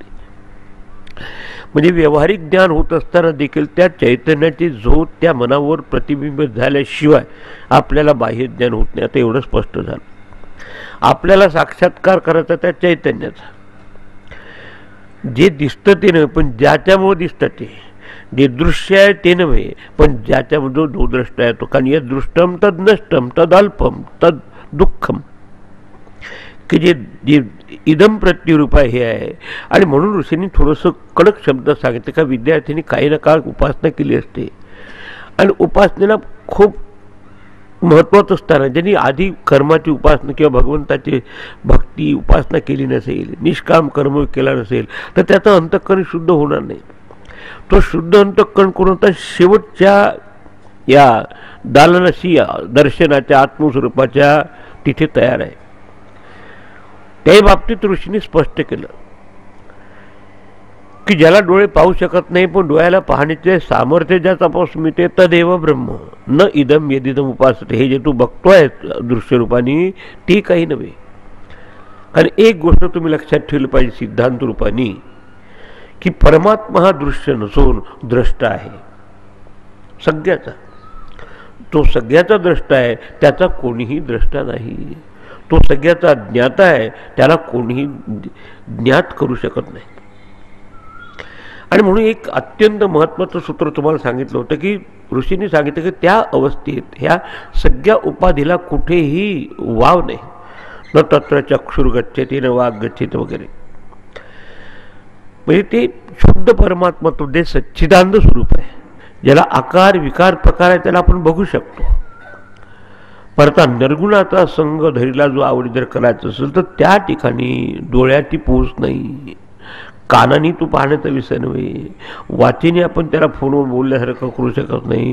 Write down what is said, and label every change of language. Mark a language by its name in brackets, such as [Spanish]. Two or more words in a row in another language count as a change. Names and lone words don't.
[Marathi] म्हणजे व्यावहारिक ज्ञान होत असताना देखील त्या चैतन्याची झोत त्या मनावर प्रतिबिंबित झाल्याशिवाय आपल्याला बाह्य ज्ञान होत नाही. आता एवढं स्पष्ट झालं. आपल्याला साक्षात्कार करायचा त्या चैतन्याचा. जे दिसतं ते नव्हे, पण ज्याच्यामुळे दिसतं ते. जे दृश्य आहे ते नव्हे, पण ज्याच्यामध्ये जो दृष्ट आहे तो. [Sanskrit] कारण यद दृष्टम तद नष्टम तद अल्पम तद दुःखम, [Marathi] की जे इदम प्रत्युरूप आहे हे आहे. आणि म्हणून ऋषींनी थोडंसं कडक शब्द सांगितलं का विद्यार्थ्यांनी काही ना काळ उपासना केली असते, आणि उपासनेला खूप महत्त्वाचं स्थान आहे. ज्यांनी आधी कर्माची उपासना किंवा भगवंताची भक्ती उपासना केली नसेल, निष्काम कर्म केला नसेल, तर त्याचं अंतःकरण शुद्ध होणार नाही. तो शुद्ध अंतःकरण करून होता शेवटच्या या दालनाशी दर्शनाच्या आत्मस्वरूपाच्या तिथे तयार आहे. त्याही बाबतीत ऋषींनी स्पष्ट केलं की ज्याला डोळे पाहू शकत नाही पण डोळ्याला पाहण्याचे सामर्थ्य ज्याच्यापासून मिळते [Sanskrit] तदेव ब्रह्म न इदम यदिदम उपासते. [Marathi] हे जे तू बघतोय दृश्यरूपाने ती काही नव्हे. कारण एक गोष्ट तुम्ही लक्षात ठेवली पाहिजे सिद्धांत रूपाने, की परमात्मा हा दृश्य नसून द्रष्टा आहे सगळ्याचा. तो सगळ्याचा द्रष्टा आहे, त्याचा कोणीही द्रष्टा नाही. तो सगळ्याचा ज्ञाता आहे, त्याला कोणीही ज्ञात करू शकत नाही. आणि म्हणून एक अत्यंत महत्त्वाचं सूत्र तुम्हाला सांगितलं होतं की ऋषींनी सांगितलं की त्या अवस्थेत ह्या सगळ्या उपाधीला कुठेही वाव नाही. [Sanskrit] न तत्र चक्षुर गच्छति न वाग गच्छति वगैरे. [Marathi] म्हणजे ते शुद्ध परमात्मा तो जे सच्चिदानंद स्वरूप आहे, ज्याला आकार विकार प्रकार आहे, त्याला आपण बघू शकतो. परता निर्गुणाचा संग धरीला जो आवडी जर करायचं असेल तर त्या ठिकाणी डोळ्याची पोच नाही, कानाने तू पाहण्याचा विषय नव्हे, वाचेने आपण त्याला फोनवर बोलल्यासारखं करू शकत नाही.